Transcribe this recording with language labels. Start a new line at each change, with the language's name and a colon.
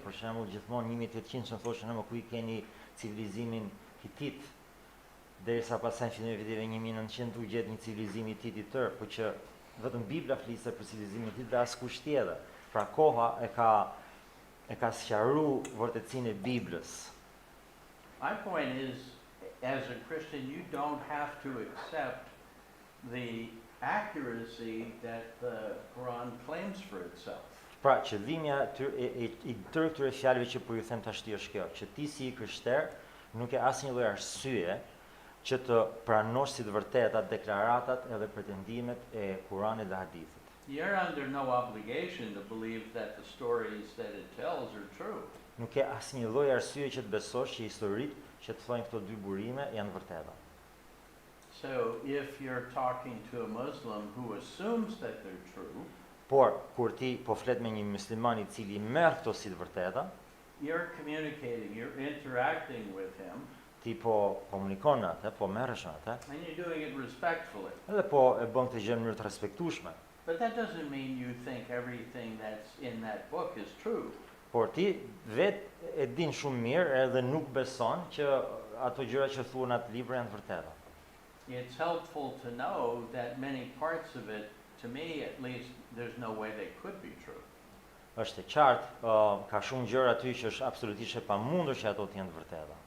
Albanian: Për shembull, gjithmonë 1800 që thoshën më ku i keni civilizimin hitit, derisa pasaj fillimi viteve 1900 u gjet një civilizim hitit i tërë, por që vetëm Bibla flisë për civilizimin hitit dhe askush tjetër. Pra koha e ka sqaruar vërtetësinë e Biblës.
English: My point is, as a Christian, you don't have to accept the accuracy that the Quran claims for itself.
Albanian: Pra, qëllimi i tërë këtyre fjalëve që po ju them tashti është kjo, që ti si i krishter nuk e asnjë lloj arsye që të pranosh si të vërteta deklaratat edhe pretendimet e Kuranit dhe hadithit.
English: You're under no obligation to believe that the stories that it tells are true.
Albanian: Nuk ke asnjë lloj arsye që të besosh që historitë që të thojnë këto dy burime janë vërteta.
English: So if you're talking to a Muslim who assumes that they're true,
Albanian: Por kur ti po flet me një musliman I cili merr këto si të vërteta,
English: you're communicating, you're interacting with him,
Albanian: ti po komunikon me atë, po merresh me atë,
English: and you're doing it respectfully.
Albanian: edhe po e bën këtë gjë në mënyrë të respektueshme.
English: But that doesn't mean you think everything that's in that book is true.
Albanian: Por ti vet e din shumë mirë edhe nuk beson që ato gjëra që thuhen atë libër janë të vërteta.
English: It's helpful to know that many parts of it, to me at least, there's no way they could be true.
Albanian: Është e qartë, ka shumë gjëra aty që është absolutisht e pamundur që ato të jenë të vërteta.